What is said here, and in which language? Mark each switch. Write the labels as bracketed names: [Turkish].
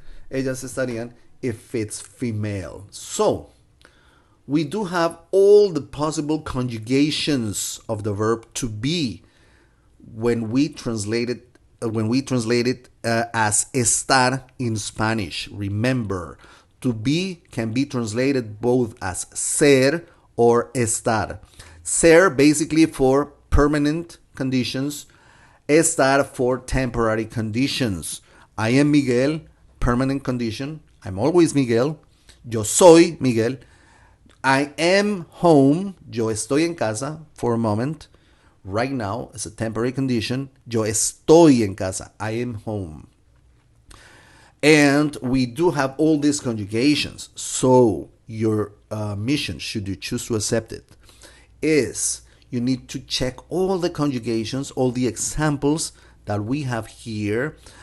[Spanish] Ellas estarían [English] if it's female. So, we do have all the possible conjugations of the verb to be when we translate it as estar in Spanish. Remember, to be can be translated both as ser or estar. Ser basically for permanent conditions, estar for temporary conditions. I am Miguel, permanent condition. I'm always Miguel. [Spanish] Yo soy Miguel. [English] I am home. [Spanish] Yo estoy en casa [English] for a moment. Right now, it's a temporary condition. [Spanish] Yo estoy en casa. [English] I am home. And we do have all these conjugations. So your mission, should you choose to accept it, is you need to check all the conjugations, all the examples that we have here.